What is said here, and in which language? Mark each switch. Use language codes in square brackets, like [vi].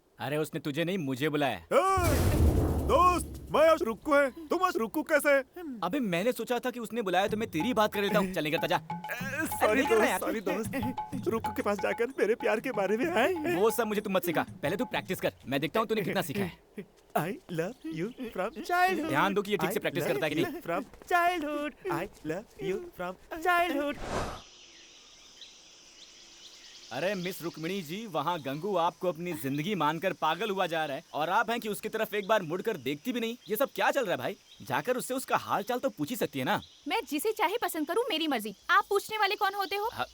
[hi] अरे उसने तुझे नहीं मुझे बुलाया। दोस्त, मैं आज रुक्कू है, तुम आज रुक्कू कैसे? अबे मैंने सोचा था कि उसने बुलाया तो मैं तेरी बात कर लेता हूँ। चल निकलता जा। सॉरी दोस्त, रुक्कू के पास जाकर मेरे प्यार के बारे में आए। वो सब मुझे तुम मत सिखा, पहले तू प्रैक्टिस कर। मैं देखता हूँ तूने कितना सीखा है। [en] I love you from childhood. [hi] ध्यान दो कि ये ठीक से प्रैक्टिस करता है कि नहीं। [en] From childhood, I love you from childhood. [hi] अरे मिस रुक्मिणी जी, वहाँ गंगू आपको अपनी जिंदगी मानकर पागल हुआ जा रहा है और आप हैं कि उसकी तरफ एक बार मुड़कर देखती भी नहीं। ये सब क्या चल रहा है भाई? जाकर उससे उसका हाल चाल तो पूछ ही सकती है ना। मैं जिसे चाहे पसंद करूं, मेरी मर्जी। आप पूछने वाले कौन होते हो?